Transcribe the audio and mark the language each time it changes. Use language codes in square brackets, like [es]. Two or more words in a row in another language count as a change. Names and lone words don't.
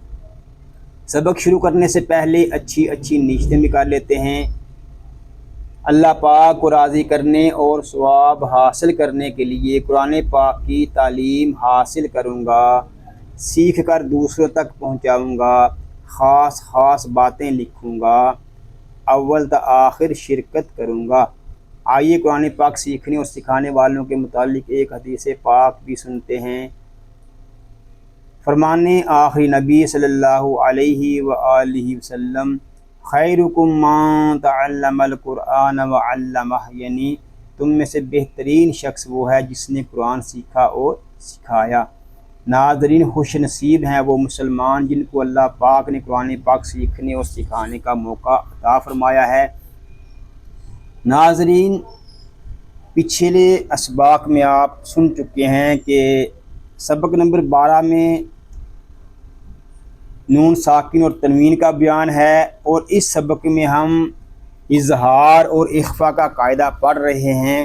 [ur] سبق شروع کرنے سے پہلے اچھی نیتیں بھی کر لیتے ہیں۔ اللہ پاک کو راضی کرنے اور ثواب حاصل کرنے کے لیے قرآن پاک کی تعلیم حاصل کروں گا، سیکھ کر دوسروں تک پہنچاؤں گا، خاص باتیں لکھوں گا، اول تا آخر شرکت کروں گا۔ آئیے قرآن پاک سیکھنے اور سکھانے والوں کے متعلق ایک حدیث پاک بھی سنتے ہیں۔ فرمان آخری نبی صلی اللہ علیہ وآلہ وسلم، [ar] خیرکم من تعلم القرآن وعلمہ، [ur] یعنی تم میں سے بہترین شخص وہ ہے جس نے قرآن سیکھا اور سکھایا۔ ناظرین، خوش نصیب ہیں وہ مسلمان جن کو اللہ پاک نے قرآن پاک سیکھنے اور سکھانے کا موقع عطا فرمایا ہے۔ ناظرین، پچھلے اسباق میں آپ سن چکے ہیں کہ سبق نمبر 12 میں نون ساکن اور تنوین کا بیان ہے، اور اس سبق میں ہم اظہار اور اخفاء کا قاعدہ پڑھ رہے ہیں۔